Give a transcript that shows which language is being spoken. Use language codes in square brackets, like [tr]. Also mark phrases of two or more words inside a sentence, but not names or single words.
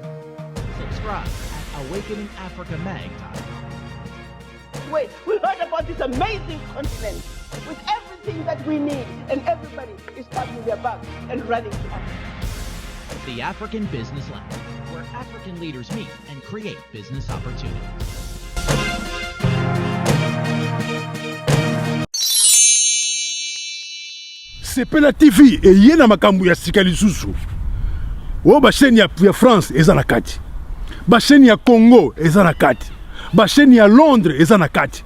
[en] Subscribe at awakeningafricamag.com. Wait, we heard about this amazing continent with everything that we need, and everybody is packing their bags and running to Africa. The African Business Lounge, where African leaders meet and create business opportunities. [ln] Sepela TV eye na makambo ya sika lisusu. O ba chaîne ya France eza na kati. Ba chaîne ya Congo eza na kati. Ba chaîne ya Londres eza na kati.